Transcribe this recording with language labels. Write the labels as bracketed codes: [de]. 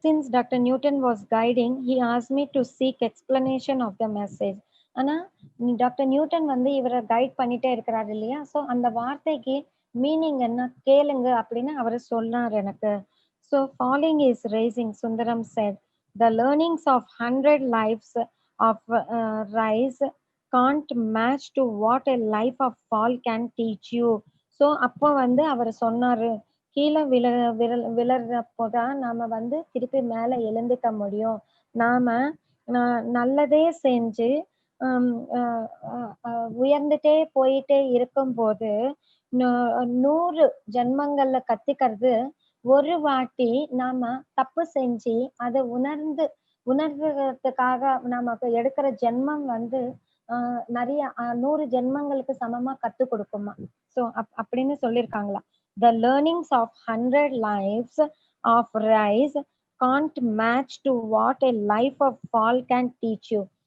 [en] Since doctor Newton was guiding, he asked me to seek explanation of the message. [ta] ஆனா doctor Newton வந்து இவரை guide பண்ணிட்டே இருக்கிறாரு இல்லையா? ஸோ அந்த வார்த்தைக்கு மீனிங் என்ன கேளுங்க அப்படின்னு அவரு சொன்னார் எனக்கு. [en] So falling is rising, Sundaram said. The learnings of 100 lives of rise can't match to what a life of fall can teach you. [ta] So அப்போ வந்து அவர் சொன்னாரு, கீழே விழறப்போதான் நாம வந்து திருப்பி மேல எழுந்துக்க முடியும். நாம நல்லதே செஞ்சு ஹம், அஹ், அஹ், உயர்ந்துட்டே போயிட்டே இருக்கும்போது 100 ஜென்மங்கள்ல கத்துக்கிறது ஒரு வாட்டி நாம தப்பு செஞ்சு அதை உணர்றதுக்காக நமக்கு எடுக்கிற ஜென்மம் வந்து நிறைய 100 ஜென்மங்களுக்கு சமமா கத்து கொடுக்குமா. ஸோ அப்படின்னு சொல்லியிருக்காங்களா. [en] The learnings of 100 lives of rise can't match to what a life of fall can teach you.